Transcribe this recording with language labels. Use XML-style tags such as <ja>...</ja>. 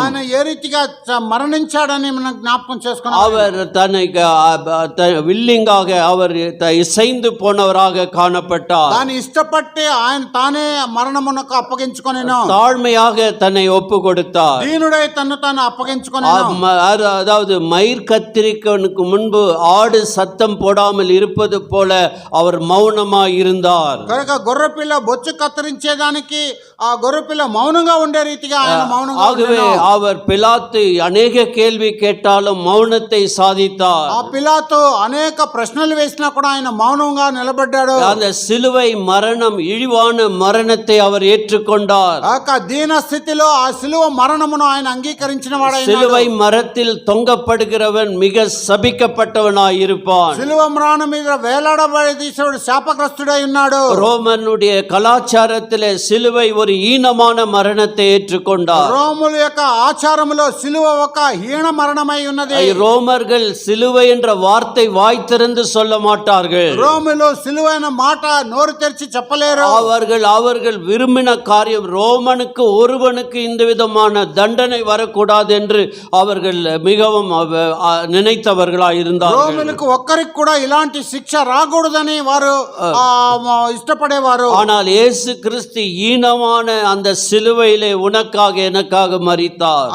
<te>ఆయన ఏ రీతిగా మరణించాడని మనం జ్ఞాపకం చేసుకోవాలి.</te> <ta>அவர் தன்னை வில்லிங்காக அவர் இசைந்து போனவராக காணப்பட்டார்.</ta> <te>దాన్ని ఇష్టపట్టి ఆయన తానే మరణమునకు అప్పగించుకొనెను.</te> <ta>தாழ்மையாக தன்னை ஒப்பு கொடுத்தார்.</ta> <te>దీనుడై తన్ను తాను అప్పగించుకొనెను.</te> <ta>அதாவது மயிர் கத்திரிக்கனுக்கு முன்பு ஆடு சத்தம் போடாமல் இருப்பது போல அவர் மௌனமாய் இருந்தார்.</ta> <te>కనుక గొర్రెపిల్ల బొచ్చు కత్తిరించేదానికి ఆ గొర్రెపిల్ల మౌనంగా ఉండే రీతిగా ఆయన మౌనంగా</te> <ta>ஆகவே அவர் பிலாத்து அநேக கேள்வி கேட்டாலும் மௌனத்தை சாதித்தார்.</ta> <te>ఆ పిలాతు అనేక ప్రశ్నలు వేసినా కూడా ఆయన మౌనంగా నిలబడ్డాడు.</te> <ta>அந்த சிலுவை மரணம், இழிவான மரணத்தை அவர் ஏற்றுக்கொண்டார்.</ta> <te>ఆ దీన స్థితిలో ఆ సిలువ మరణమును ఆయన అంగీకరించిన వాడైనాడు.</te> <ta>சிலுவை மரத்தில் தொங்கப்படுகிறவன் மிக சபிக்கப்பட்டவனாய் இருப்பான்.</ta> <te>సిలువ మ్రాను మీద వేలాడబడి తీసేవాడు శాపగ్రస్తుడై ఉన్నాడు.</te> <ta>ரோமனுடைய கலாச்சாரத்திலே சிலுவை ஒரு ஈனமான மரணத்தை ஏற்றுக்கொண்டார்.</ta> <te>రోముల యొక్క ఆచారములో సిలువ ఒక హీన మరణమై ఉన్నది.</te> <ta>ரோமர்கள் சிலுவை என்ற வார்த்தை வாய் திறந்து சொல்ல மாட்டார்கள்.</ta> <te>రోములో సిలువ అనే మాట నోరు తెరిచి చెప్పలేరు.</te> <ta>அவர்கள் விரும்பின காரியம் ரோமனுக்கு ஒருவனுக்கு இந்த விதமான தண்டனை வரக்கூடாது என்று அவர்கள் மிகவும் நினைத்தவர்களாய் இருந்தார்கள்.</ta> <te>రోములకు ఒక్కరికి కూడా ఇలాంటి శిక్ష రాకూడదని వారు ఇష్టపడేవారు.</te> <ta>ஆனால் இயேசு கிறிஸ்து ஈனமான அந்த சிலுவையிலே உனக்காக எனக்காக மரித்தார்.</ta>